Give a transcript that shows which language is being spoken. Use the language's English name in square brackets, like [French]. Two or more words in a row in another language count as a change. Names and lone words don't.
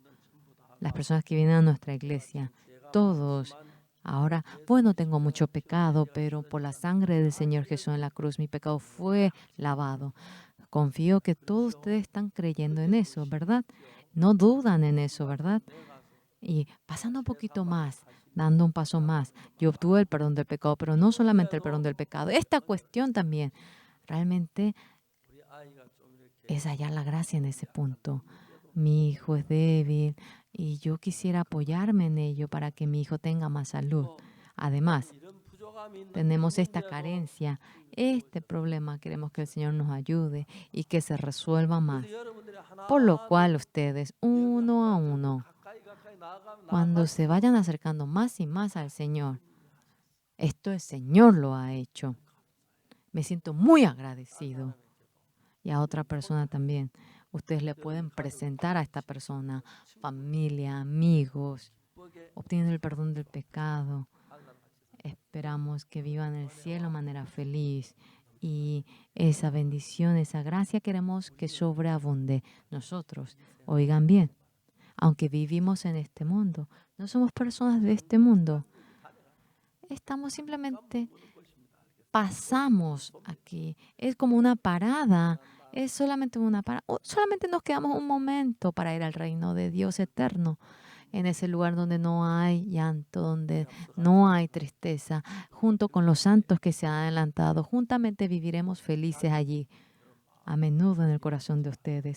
[Spanish] Las personas que vienen a nuestra iglesia, todos, ahora, bueno, tengo mucho pecado, pero por la sangre del Señor Jesús en la cruz, mi pecado fue lavado. Confío que todos ustedes están creyendo en eso, ¿verdad? No dudan en eso, ¿verdad? Y pasando un poquito más, dando un paso más, yo obtuve el perdón del pecado, pero no solamente el perdón del pecado, esta cuestión también, realmente [Korean] 우리 아이가 좀 이렇게 [Spanish] es hallar la gracia en ese punto. Mi hijo es débil y yo quisiera apoyarme en ello para que mi hijo tenga más salud. [Korean] 또 [Spanish] Además, [Korean] 이런 부족함이 [Spanish] tenemos esta [Korean] 있는데도 [Spanish] carencia, este problema, queremos que el Señor nos ayude y que se resuelva más. [Korean] 그래서 여러분들이 [Spanish] Por lo [Korean] 하나하나 [Spanish] cual ustedes, [Korean] 여기 [Spanish] uno a [Korean] 하나님 [Spanish] uno, [Korean] 가까이 나아가면 [Spanish] cuando se [Korean] 나아갈수록 [Spanish] vayan acercando más y más al Señor, esto el Señor lo ha hecho. Me siento muy agradecido. Y a otra persona también. Ustedes le pueden presentar a esta persona, familia, amigos, [Korean] 기쁘게 [Spanish] obtienen el perdón del pecado. [Korean] 하늘나라 같이 [Spanish] Esperamos que vivan el cielo de manera feliz y esa bendición, esa gracia queremos que sobreabunde. Nosotros, oigan bien, aunque vivimos en este mundo, no somos personas de este mundo. Estamos simplemente, [Korean] 모든 것입니다. 알겠습니다. [Spanish] pasamos aquí. Es como una parada. Es solamente una parada. Solamente nos quedamos un momento para ir al reino de Dios eterno. En ese lugar donde no hay llanto, donde no hay tristeza, junto con los santos que se han adelantado, juntamente viviremos felices allí, a menudo en el corazón de ustedes.